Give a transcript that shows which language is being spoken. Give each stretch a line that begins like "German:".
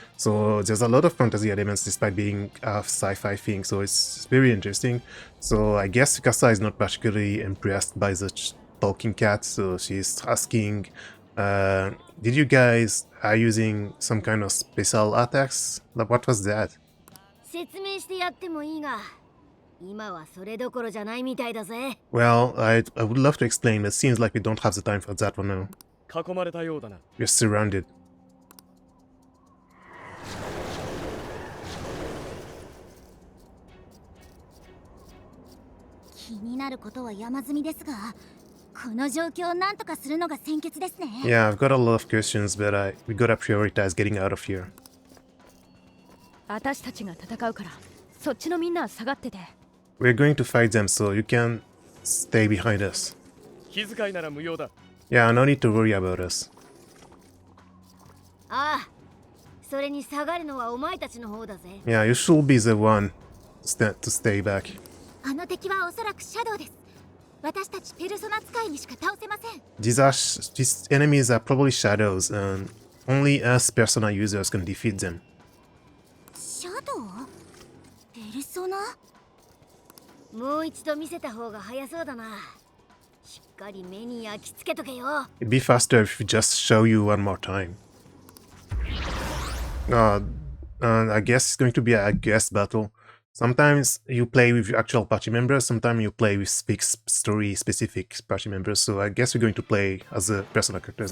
English: So there's a lot of fantasy elements despite being a sci-fi thing. So it's very interesting. So I guess Tsukasa is not particularly impressed by the talking cat. So she's asking, did you guys are using some kind of special attacks? What was that?
Japanese: 説明してやってもいいが、今はそれどころじゃないみたいだぜ。
English: Well, I would love to explain, but it seems like we don't have the time for that one now.
Japanese: 囲まれたようだな。
English: We're surrounded.
Japanese: 気になることは山積みですが、この状況をなんとかするのが先決ですね。
English: Yeah, I've got a lot of questions, but we gotta prioritize getting out of here.
Japanese: 私たちが戦うからそっちのみんなは下がってて。
English: We're going to fight them, so you can stay behind us.
Japanese: 気遣いなら無用だ。
English: Yeah, no need to worry about us.
Japanese: ああ、それに下がるのはお前たちの方だぜ。
English: Yeah, you should be the one to stay back.
Japanese: あの敵はおそらくシャドウです。私たちペルソナ使いにしか倒せません。
English: These enemies are probably shadows, and only us Persona users can defeat them.
Japanese: シャドウ？ペルソナ？もう一度見せた方が早そうだな。しっかり目に焼き付けとけよ。
English: It'd be faster if we just show you one more time. I guess it's going to be a guest battle. Sometimes you play with your actual party members, sometimes you play with story-specific party members, so I guess we're going to play as a personal characters.